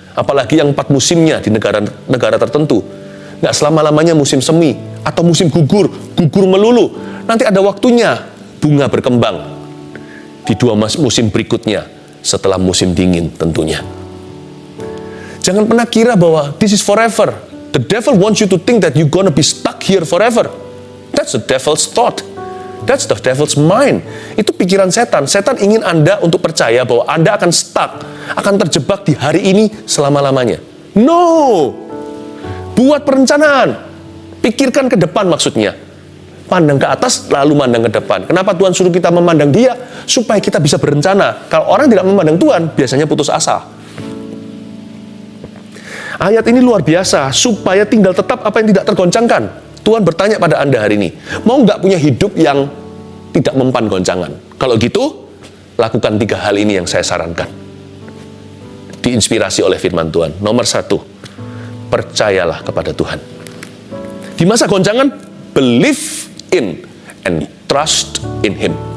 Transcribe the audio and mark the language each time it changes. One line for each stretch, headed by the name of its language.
Indonesian: Apalagi yang 4 musimnya di negara tertentu. Nggak selama-lamanya musim semi, atau musim gugur melulu. Nanti ada waktunya bunga berkembang di 2 musim berikutnya, setelah musim dingin tentunya. Jangan pernah kira bahwa
English: this is forever. The devil wants you to think that you're gonna be stuck here forever. That's the devil's thought. That's the devil's mind.
Indonesian: Itu pikiran setan. Setan ingin Anda untuk percaya bahwa Anda akan stuck, akan terjebak di hari ini selama-lamanya. No! Buat perencanaan. Pikirkan ke depan maksudnya. Pandang ke atas, lalu mandang ke depan. Kenapa Tuhan suruh kita memandang Dia? Supaya kita bisa berencana. Kalau orang tidak memandang Tuhan, biasanya putus asa. Ayat ini luar biasa, supaya tinggal tetap apa yang tidak tergoncangkan. Tuhan bertanya pada Anda hari ini, mau nggak punya hidup yang tidak mempan goncangan? Kalau gitu, lakukan 3 hal ini yang saya sarankan. Diinspirasi oleh firman Tuhan. Nomor 1, percayalah kepada Tuhan. Di masa goncangan,
English: believe in and trust in Him.